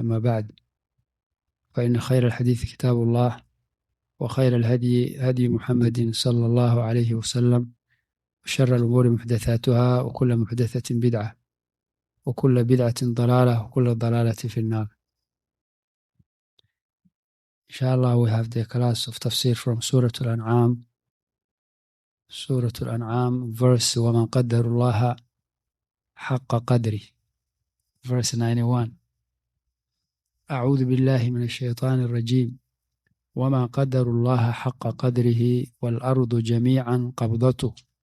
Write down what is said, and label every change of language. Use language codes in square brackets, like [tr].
[ar] أما بعد، فإن خير الحديث كتاب الله، وخير الهدي هدي محمد صلى الله عليه وسلم، وشر الأمور محدثاتها، وكل محدثة بدعة، وكل بدعة ضلالة، وكل ضلالة في النار. [en] Inshallah, we have the class of tafsir from Surah An'aam. Surah An'aam, verse [ar] وَمَنْ قَدَّرُ اللَّهَ حَقَّ قَدْرِهِ, [en] verse 91. [ar] أعوذ بالله من الشيطان الرجيم. وَمَا قَدَّرُ اللَّهَ حَقَّ قَدْرِهِ وَالْأَرْضُ جَمِيعًا قَبْضَتُهُ.